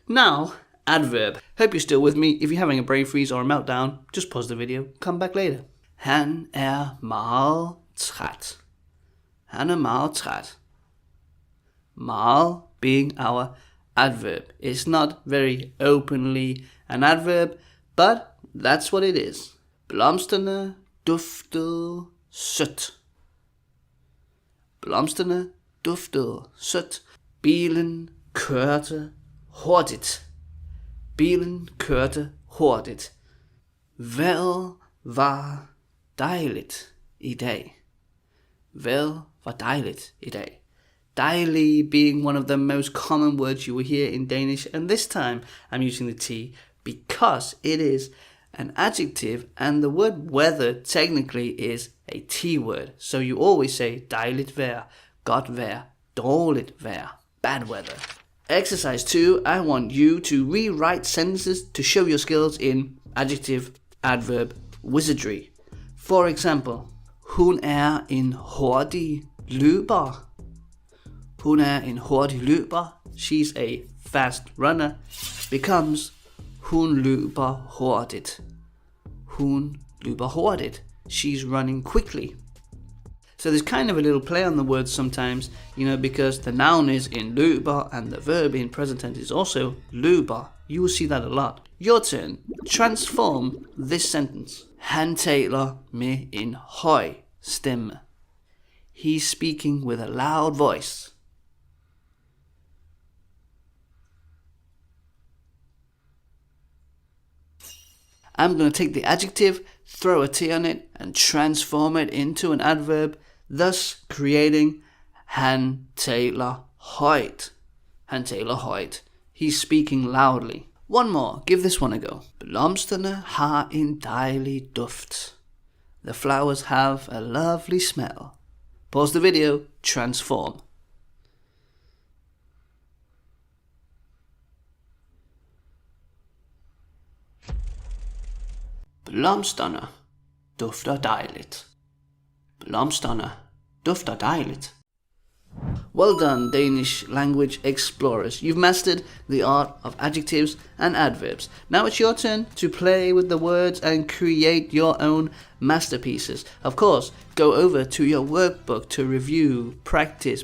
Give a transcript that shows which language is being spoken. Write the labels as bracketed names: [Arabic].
[English] Now, adverb. Hope you're still with me. If you're having a brain freeze or a meltdown, just pause the video, come back later. [Danish] Han meget træt. Han meget træt. [English] Meget being our adverb. It's not very openly an adverb, but that's what it is. [Danish] Blomsterne duftede sødt. Blomsterne duftede sødt. Bilen kørte hurtigt. Bilen kørte hurtigt. Vejret var dejligt i dag. Vejret var dejligt i dag. [English] Dejlig being one of the most common words you will hear in Danish, and this time I'm using the T because it is an adjective, and the word weather technically is a T word. So you always say [Danish] dejligt vejr, godt vejr, dårligt vejr, [English] bad weather. Exercise 2, I want you to rewrite sentences to show your skills in adjective, adverb, wizardry. For example, [Danish] hun en hurtig løber. Hun en hurtig løber. [English] She's a fast runner. Becomes [Danish] hun løber hurtigt. Hun løber hurtigt. [English] She's running quickly. So there's kind of a little play on the words sometimes, because the noun is in løber and the verb in present tense is also løber. You will see that a lot. Your turn. Transform this sentence. [Danish] Han taler med en høj stemme. [English] He's speaking with a loud voice. I'm going to take the adjective, throw a T on it, and transform it into an adverb, thus creating [Danish] han taler højt. Han taler højt. [English] He's speaking loudly. One more. Give this one a go. [Danish] Blomsterne har en dejlig duft. [English] The flowers have a lovely smell. Pause the video. Transform. [Danish] Blomsterne dufter dejligt. Blomsterne dufter dejligt. [English] Well done, Danish language explorers. You've mastered the art of adjectives and adverbs. Now it's your turn to play with the words and create your own masterpieces. Of course, go over to your workbook to review, practice.